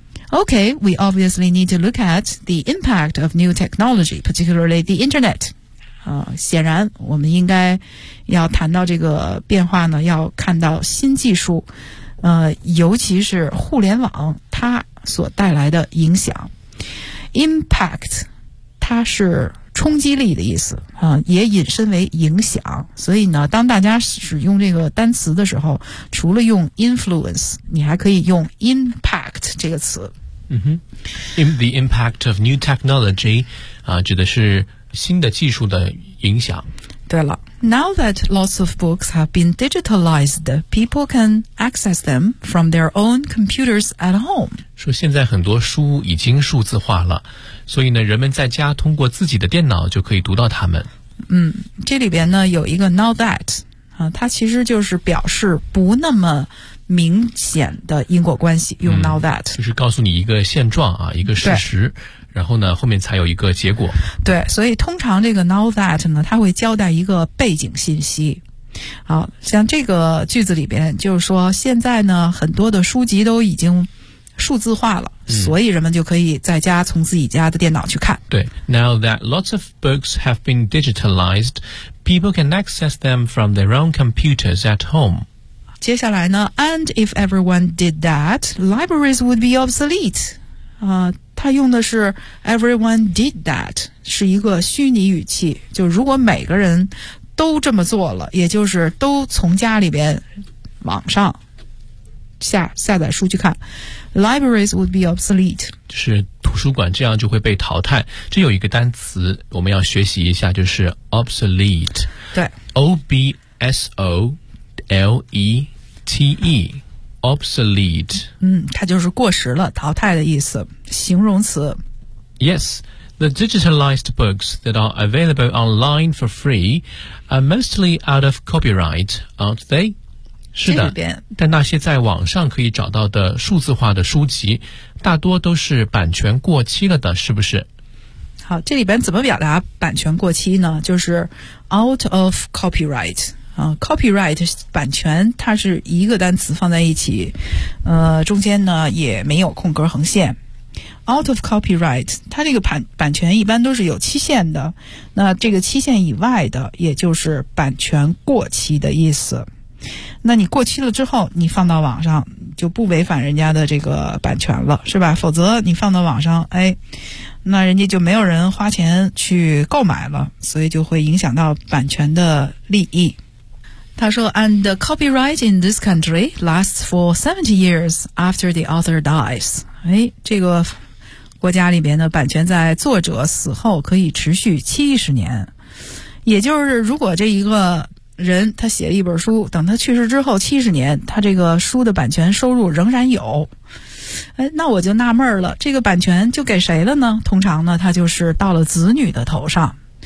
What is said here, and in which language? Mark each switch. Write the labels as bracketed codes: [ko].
[en] OK, we obviously need to look at the impact of new technology, particularly the internet. [zh] 显然我们应该要谈到这个变化呢，要看到新技术尤其是互联网它所带来的影响。 Impact 它是冲击力的意思也引申为影响，所以呢当大家使用这个单词的时候除了用 influence 你还可以用 impact 这个词。 [en] In the impact of new technology, [zh] 指的是新的技术的影响。对了。 [en] Now that lots of books have been digitalized, people can access them from their own computers at home. [zh] 说现在很多书已经数字化了，所以呢，人们在家通过自己的电脑就可以读到它们。嗯，这里边呢有一个 now that, 它其实就是表示不那么明显的因果关系，用 now that。就是告诉你一个现状啊，一个事实。然后呢，后面才有一个结果。对，所以通常这个 now that 呢，它会交代一个背景信息。好，像这个句子里边，就是说现在呢，很多的书籍都已经数字化了，所以人们就可以在家从自己家的电脑去看。对 [en] ，now that lots of books have been digitalized, people can access them from their own computers at home. [zh] 接下来呢 [en] ，and if everyone did that, libraries would be obsolete. [zh] 他用的是 [en] everyone did that, [zh] 是一个虚拟语气，就如果每个人都这么做了，也就是都从家里边网上下载书去看， [en] libraries would be obsolete, [zh] 就是图书馆这样就会被淘汰。这有一个单词我们要学习一下，就是 obsolete, 对 [en] O-B-S-O-L-E-T-E,Obsolete. [zh] 它就是过时了，淘汰的意思，形容词。 [en] Yes, the digitalized books that are available online for free are mostly out of copyright, aren't they? [zh] 是的，但那些在网上可以找到的数字化的书籍，大多都是版权过期了的，是不是？好，这里边怎么表达版权过期呢？就是 out of copyright。Copyright 版权它是一个单词放在一起，中间呢也没有空格横线。 Out of copyright, 它这个版权一般都是有期限的，那这个期限以外的也就是版权过期的意思。那你过期了之后你放到网上就不违反人家的这个版权了，是吧？否则你放到网上，哎，那人家就没有人花钱去购买了，所以就会影响到版权的利益。他说 [en] ,and the copyright in this country lasts for 70 years after the author dies. [zh] 诶，这个国家里面的版权在作者死后可以持续70年。也就是如果这一个人他写了一本书，等他去世之后70年，他这个书的版权收入仍然有。诶，那我就纳闷了，这个版权就给谁了呢？通常呢他就是到了子女的头上。